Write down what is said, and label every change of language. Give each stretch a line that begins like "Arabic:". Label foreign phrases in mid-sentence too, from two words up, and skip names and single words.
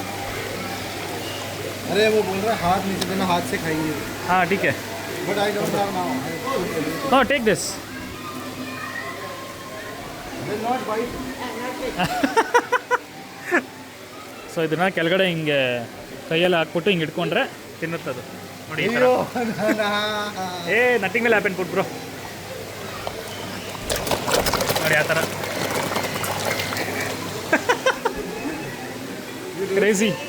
Hindi: अरे वो बोल रहा है हाथ नीचे देना, हाथ से खाएंगे. हाँ ठीक है.
English: But I don't have now. no take this. Will not bite.
Kannada: ಸೊ ಇದನ್ನು ಕೆಳಗಡೆ ಹಿಂಗೆ ಕೈಯಲ್ಲಿ ಹಾಕ್ಬಿಟ್ಟು ಹಿಂಗೆ ಇಟ್ಕೊಂಡ್ರೆ ತಿನ್ನುತ್ತದು. ನೋಡಿ ಈ ಥರ.
English: a nothing will happen, put bro.
Kannada: ನೋಡಿ ಆ ಥರ ಕ್ರೇಜಿ.